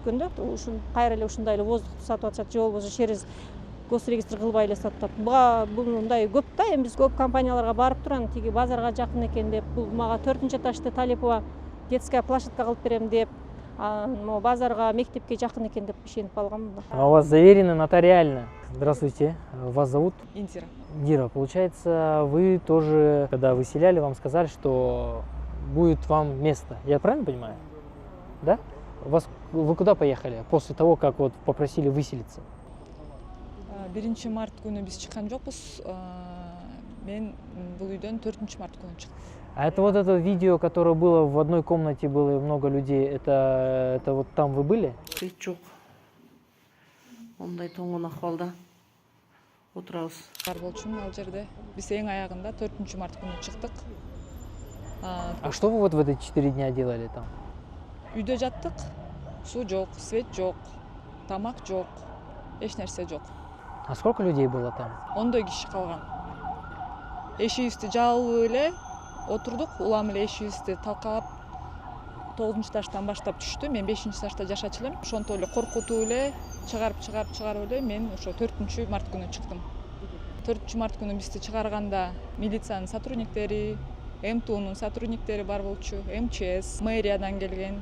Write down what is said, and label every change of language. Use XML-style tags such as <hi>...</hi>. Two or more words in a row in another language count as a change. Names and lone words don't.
<ky>Ушун кайра эле ушундай эле воздух сатып атышат, же болбосо</ky> <ru>через госрегистр</ru> <ky>кылбай эле саттап. Мындай көп да, эми биз көп компанияларга барып туран, тиги базарга жакын экен деп, бул мага 4-этажды Талипова</ky> <ru>детская площадка</ru> <ky>кылып берем деп, могу базарга, мектепке жакын экен деп ишенип алгам.</ky> <ru>А у вас заверено нотариально. Здравствуйте, вас зовут? Индира. Дира, получается, вы тоже, когда выселяли, вам сказали, что будет вам место. Я правильно понимаю? Да? Вы куда поехали после того, как вот попросили выселиться?</ru> <ky>1 март күнү биз чыккан жокпуз. Мен бул үйдөн 4 март күнү чыктым.</ky> <ru>А это вот это видео, которое было в одной комнате, было много людей, это вот там вы были?</ru> <ky>Жок. Ондай тоңгон акыбалда отурабыз. Бар болчумун ал жерде. Биз эң аягында 4 март күнү чыктык.</ky> <ru>А что вы вот в эти 4 дня делали там?</ru> <ky>Үйдө жаттык. Суу жок, свет жок, тамак жок, эч нерсе жок.</ky> <ru>А сколько людей было там?</ru> <ky>10 киши калган. Эшигибизди жаалып эле отурдук. Улам эле эшигибизди талкалап 9-этаждан баштап түштү. Мен 5-этажда жашачу элем. Ошонтип эле коркутуп эле чыгарып эле мен ошо 4 март күнү чыктым. 4 март күнү бизди чыгарганда милициянын сотрудниктери, МТУнун сотрудниктери бар болчу, МЧС, мэриядан келген.</ky>